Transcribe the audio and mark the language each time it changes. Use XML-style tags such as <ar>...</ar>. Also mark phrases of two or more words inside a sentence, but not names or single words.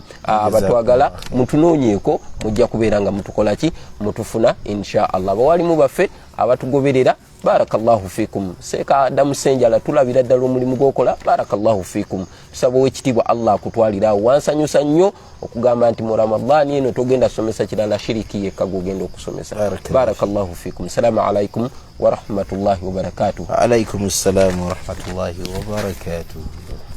<lg>Abatwagala mutunoonyeko mujja kubeera nga mutukola ki mutufuna</lg> <ar>إن شاء الله.</ar> <lg>Bawalimu baffe abatugoberera</lg> <ar>بارك الله فيكم.</ar> <lg>Seeka Adamu Senjala tulabira ddala omulimu gw'okola</lg> <ar>بارك الله فيكم.</ar> <lg>Tusaba ekitiibwa Allah akutwalira wansanyusa nnyo okugamba nti mu Ramadani eno togenda somesa kirala shiriki yekka gogenda okusomesa.</lg> <ar>بارك الله فيكم. السلام عليكم ورحمة الله وبركاته. عليكم السلام ورحمة الله وبركاته.</ar>